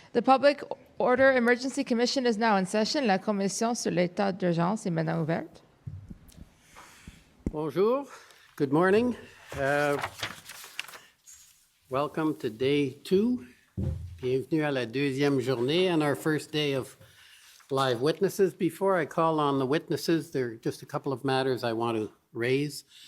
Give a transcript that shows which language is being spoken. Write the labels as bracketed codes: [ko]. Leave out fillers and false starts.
[en] The Public Order Emergency Commission is now in session. [fr] La commission sur l'état d'urgence est maintenant ouverte. Bonjour, [en] good morning. Welcome to day 2. [fr] Bienvenue à la deuxième journée [en] and our first day of live witnesses. Before I call on the witnesses, there are just a couple of matters I want to raise.